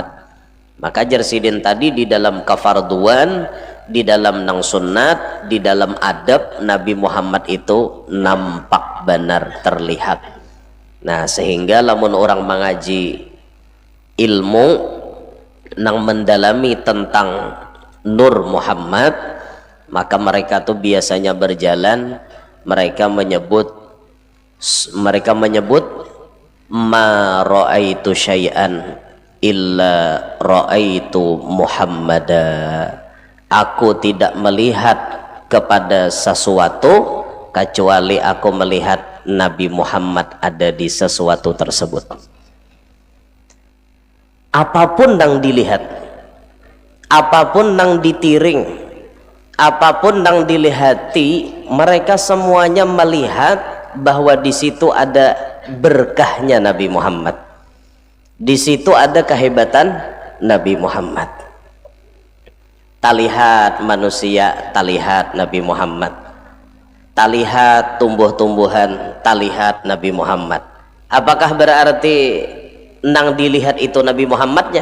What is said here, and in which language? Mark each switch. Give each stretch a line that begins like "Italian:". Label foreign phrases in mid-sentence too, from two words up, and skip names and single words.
Banjar: Maka jersidin tadi di dalam kafarduan, di dalam nang sunnat, di dalam adab, Nabi Muhammad itu nampak benar terlihat. Nah, sehingga lamun orang mengaji ilmu nang mendalami tentang Nur Muhammad, maka mereka tuh biasanya berjalan, mereka menyebut
Arabic: ma ra'aitu syai'an illa ra'aitu Muhammada.
Indonesian: Aku tidak melihat kepada sesuatu kecuali aku melihat Nabi Muhammad ada di sesuatu tersebut. Apapun yang dilihat, apapun yang ditiring, apapun yang dilihati, mereka semuanya melihat bahwa di situ ada berkahnya Nabi Muhammad. Di situ ada kehebatan Nabi Muhammad.
Banjar: Talihat manusia, talihat Nabi Muhammad. Talihat tumbuh-tumbuhan, talihat Nabi Muhammad. Apakah berarti nang dilihat itu Nabi Muhammadnya?